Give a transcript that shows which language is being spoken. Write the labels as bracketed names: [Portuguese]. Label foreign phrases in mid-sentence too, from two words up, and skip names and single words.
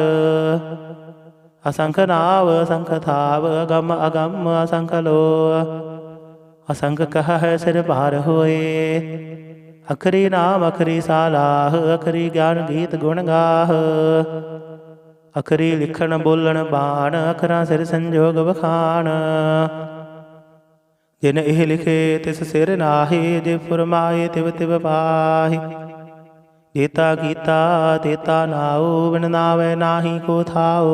[Punjabi] ਅਸੰਖ ਨਾਵ ਅਸੰਖ ਥਾਵ, ਅਗਮ ਅਗਮ ਅਸੰਖ ਲੋ। ਅਸੰਖ ਕਹੈ ਸਿਰ ਭਾਰ ਹੋਏ, ਅਖਰੀ ਨਾਮ ਅਖਰੀ ਸਾਲਾਹ। ਅਖਰੀ ਗਿਆਨ ਗੀਤ ਗੁਣ ਗਾਹ, ਅਖਰੀ ਲਿਖਣ ਬੋਲਣ ਬਾਣ, ਅਖਰਾਂ ਸਿਰ ਸੰਜੋਗ ਵਖਾਣ। ਜਿਨ ਇਹ ਲਿਖੇ ਤਿਸ ਸਿਰ ਨਾਹੀ, ਜੇ ਫੁਰਮਾਏ ਤਿਵ ਤਿਵ ਪਾਹੀ। ਜੇਤਾ ਕੀਤਾ ਤੇਤਾ ਨਾਉ, ਬਿਨ ਨਾਵੈ ਨਾਹੀ ਕੋ ਥਾਉ।